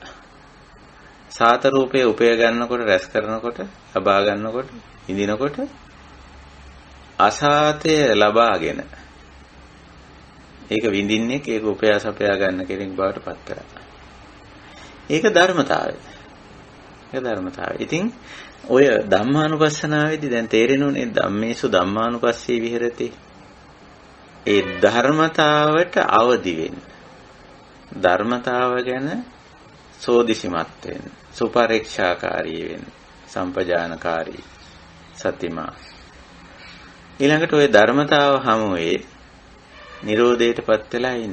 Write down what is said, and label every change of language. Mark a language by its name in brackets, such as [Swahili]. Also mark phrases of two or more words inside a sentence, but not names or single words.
[Sinhala] සාත රූපය උපය ගන්නකොට, රැස් කරනකොට, ලබා ගන්නකොට, විඳිනකොට අසාතය ලබාගෙන ඒක විඳින්නේ ඒක උපයාස අපයා ගන්න කෙනෙක් බවට පත් කරලා. ඒක ධර්මතාවය. ඉතින් ඔය ධම්මානුපස්සනාවේදී දැන් තේරෙනුනේ [Pali] ධම්මේසු ධම්මානුපස්සී විහෙරති. [Sinhala] ඒ ධර්මතාවට අවදි වෙන්න. ධර්මතාව ගැන සෝදිසිමත් වෙන්න. සුපරීක්ෂාකාරී වෙන්න. [Pali] සම්පජානකාරී සතිමා. [Sinhala] ඊළඟට ඔය ධර්මතාව හමුවේ නිරෝධයටපත් වෙලා ඉන්න.